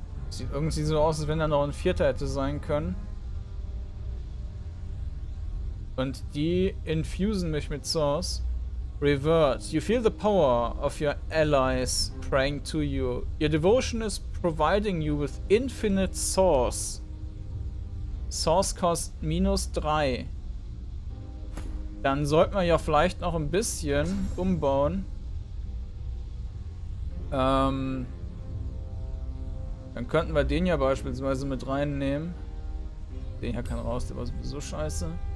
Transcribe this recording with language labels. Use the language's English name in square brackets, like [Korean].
[German] Sieht irgendwie so aus, als wenn da noch ein vierter hätte sein können. Und die infusen mich mit Source. [English] Revert. You feel the power of your allies praying to you. Your devotion is providing you with infinite Source. Source cost -3. [German] Dann sollten wir ja vielleicht noch ein bisschen umbauen. Dann könnten wir den ja beispielsweise mit reinnehmen. Den hier kann raus, der war sowieso scheiße.